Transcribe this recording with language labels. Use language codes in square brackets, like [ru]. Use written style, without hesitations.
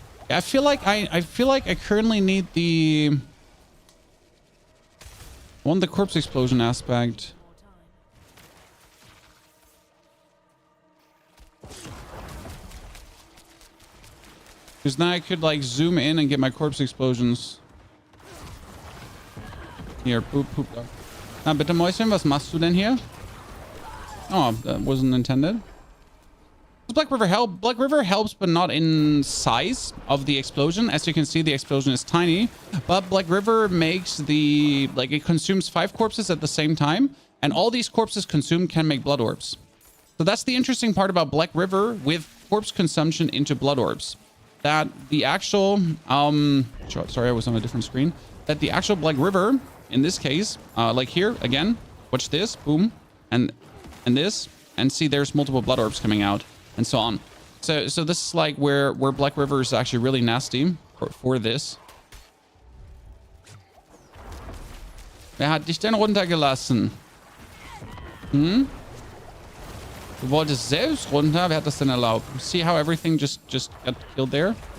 [en] I feel like I currently need the the corpse explosion aspect. Because now I could like zoom in and get my corpse explosions. [de] Hier, poop. Na bitte Mäuschen, was machst du denn hier? [en] Oh, that wasn't intended. Does Black River help? Black River helps, but not in size of the explosion. As you can see, the explosion is tiny, but Black River makes the, like, it consumes 5 corpses at the same time, and all these corpses consumed can make blood orbs. So that's the interesting part about Black River with corpse consumption into blood orbs. That the actual, sorry, I was on a different screen. That the actual Black River, in this case, like here, again, watch this, boom, and this, and see there's multiple blood orbs coming out. And so on. So this is like where Black River is actually really nasty for this. [de] Wer hat dich denn runtergelassen? Hm? Du wolltest selbst runter? Wer hat das denn erlaubt? [en] See how everything just got killed there?